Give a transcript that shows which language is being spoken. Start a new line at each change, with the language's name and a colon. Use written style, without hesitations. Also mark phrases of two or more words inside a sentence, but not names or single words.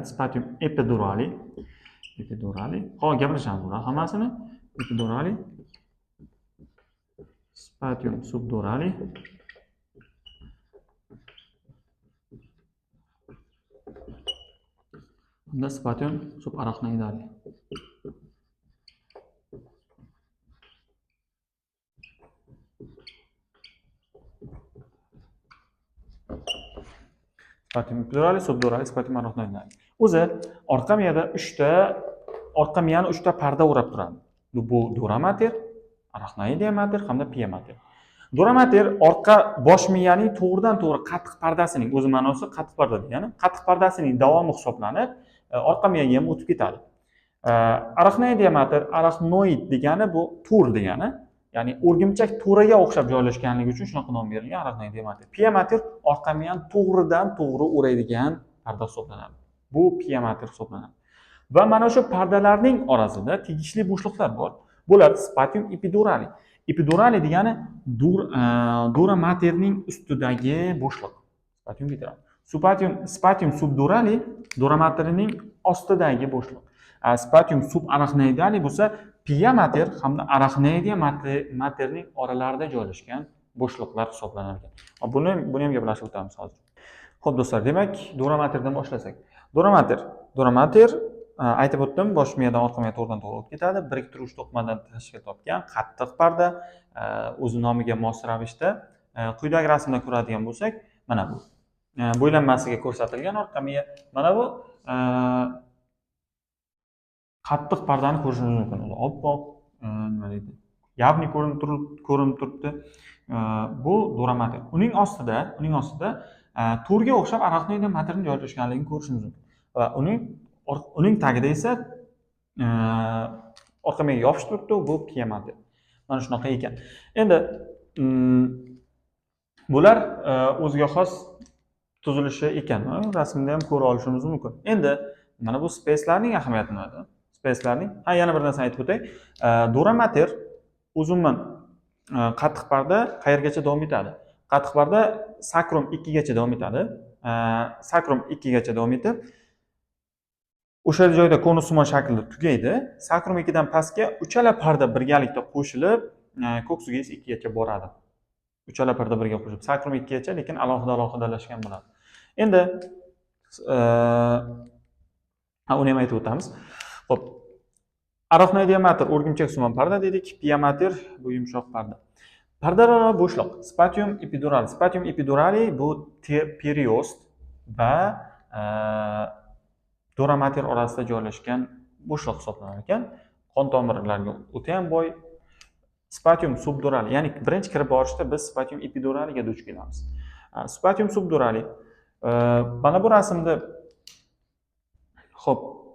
Latin: Spatium epidurali.
Uzbek: Hozir gaplashamiz bular hammasini.
Latin: Epidurali. Spatium subdurali. Bunda spatium subarachnoidali. Spatium epidurali, subdurali, spatium arachnoidali.
Uzbek: O'zi orqa miyada orqa miyani 3 ta parda o'rab turadi.
Latin: Bu dura mater, arachnoidea mater
Uzbek: hamda
Latin: pia mater. Dura mater
Uzbek: orqa bosh miyaning to'g'ridan-to'g'ri qattiq pardasining, o'zi ma'nosi qattiq parda degani, qattiq pardasining davomi hisoblanib, orqa miyaga ham o'tib ketadi.
Latin: Arachnoidea mater,
Uzbek: arachnoid degani bu tur degani, ya'ni o'rgimchak turiga o'xshab joylashganligi uchun shunaqa nom berilgan
Latin: arachnoidea mater. Pia mater
Uzbek: orqa miyani to'g'ridan-to'g'ri o'raydigan parda hisoblanadi. Bu
Latin: pia mater
Uzbek: hisoblanadi. Va mana shu pardalarning orasida tegishli bo'shliqlar bor. Bular
Latin: spatium epidurali.
Uzbek: Epidurali degani
Latin: dura materning
Uzbek: ustidagi bo'shliq.
Latin: Spatium epidurali. Spatium subdurali dura materining
Uzbek: ostidagi bo'shliq.
Latin: Spatium subarachnoidali
Uzbek: bo'lsa
Latin: pia mater
Uzbek: hamda
Latin: arachnoidea materning
Uzbek: oralarida joylashgan bo'shliqlar hisoblanadi. Buni ham gaplashib o'tamiz hozir. Xo'p do'stlar, demak
Latin: dura materdan
Uzbek: boshlasak.
Latin: Dura mater
Uzbek: aytib o'tdim, bosh miyadan orqa miya to'g'ridan-to'g'ri o'tib ketadi. Biriktiruvchi to'qimadan tashkil topgan qattiq parda, o'zi nomiga mos ravishda. Quyidagi rasmda ko'radigan bo'lsak, mana bu. Bo'ylanmasiga ko'rsatilgan orqa miya. Mana bu qattiq pardani ko'rishingiz mumkin. Oppoq, nima deydi? Yavni ko'rinib turibdi.
Latin: Bu dura mater.
Uzbek: Uning ostida turga o'xshab
Latin: arachnoidea materning
Uzbek: joylashganligini ko'rishingiz mumkin. Va uning tagida esa orqa miyaga yopishib turibdi, bu
Latin: pia mater.
Uzbek: Mana shunaqa ekan. Endi bular o'ziga xos tuzilishi ekan. Rasmda ham ko'ra olishimiz mumkin. Endi mana bu spacelarning ahamiyati nimada? Spacelarning, yana bir narsani aytib o'tay.
Latin: Dura mater
Uzbek: uzunman qattiq parda qayergacha davom etadi? Qattiq parda sakrum 2 gacha davom etadi. Sakrum 2 gacha davom etib, o'sha joyda konussimon shaklda tugaydi. Sakrum 2 dan pastga uchala parda birgalikda qo'shilib, ko'ksiga 2 gacha boradi. Uchala parda birga qo'shilib, sakrum 2 gacha, lekin alohidalashgan bo'ladi. Endi uni ham aytib o'tamiz. Xo'p.
Latin: Arachnoidea mater
Uzbek: o'rgimchaksimon parda dedik,
Latin: pia mater
Uzbek: bu yumshoq parda. Pardalar bo'shliq.
Latin: Spatium epidurali. Spatium epidurali
Uzbek: bu periost va
Latin: dura mater
Uzbek: orasida joylashgan bo'shliq hisoblanar ekan. Qon tomirlariga o'ta ham boy,
Latin: Spatium subdurali,
Uzbek: ya'ni birinchi kirib borishda biz
Latin: spatium epiduraliga
Uzbek: duch kelamiz.
Latin: Spatium subdurali.
Uzbek: Mana bu rasmda xo'p.